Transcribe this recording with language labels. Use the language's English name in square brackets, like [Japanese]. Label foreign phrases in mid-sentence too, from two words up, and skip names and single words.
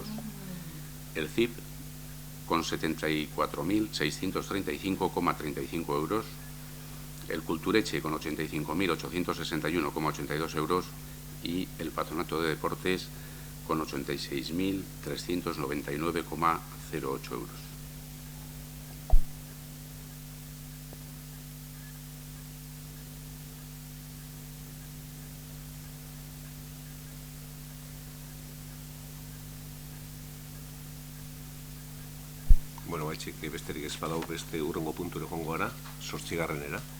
[Spanish] El CIP con 74.635,35 euros, el Cultureche con 85.861,82 euros y el Patronato de Deportes con 86.399,08 euros. [Basque] Bueno, baitxik besterik ez badau beste urrengo punture joango gara, 8.